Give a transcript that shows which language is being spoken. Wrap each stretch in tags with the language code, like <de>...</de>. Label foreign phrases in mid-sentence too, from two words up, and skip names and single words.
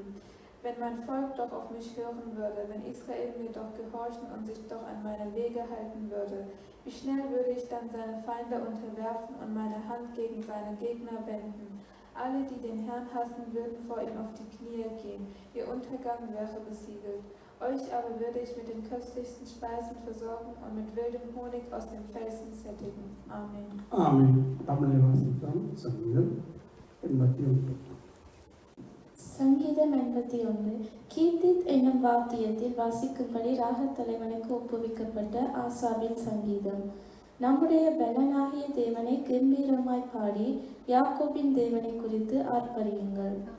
<de>Wenn mein Volk doch auf mich hören würde, wenn Israel mir doch gehorchen und sich doch an meine Wege halten würde, wie schnell würde ich dann seine Feinde unterwerfen und meine Hand gegen seine Gegner wenden. Alle, die den Herrn hassen, würden vor ihm auf die Knie gehen. Ihr Untergang wäre besiegelt. Euch aber würde ich mit den köstlichsten Speisen versorgen und mit wildem Honig aus dem Felsen sättigen. Amen. Amen.</de> <ta>சங்கீதம் 81. கீர்த்தித் என்னும் வாத்தியத்தில் வாசிக்கும்படி ராகத் தலைவனுக்கு ஒப்புவிக்கப்பட்ட ஆசாபின் சங்கீதம். நம்முடைய பலனாகிய தேவனை கம்பீரமாய் பாடி யாக்கோபின் தேவனை குறித்து ஆர்ப்பரியுங்கள்.</ta>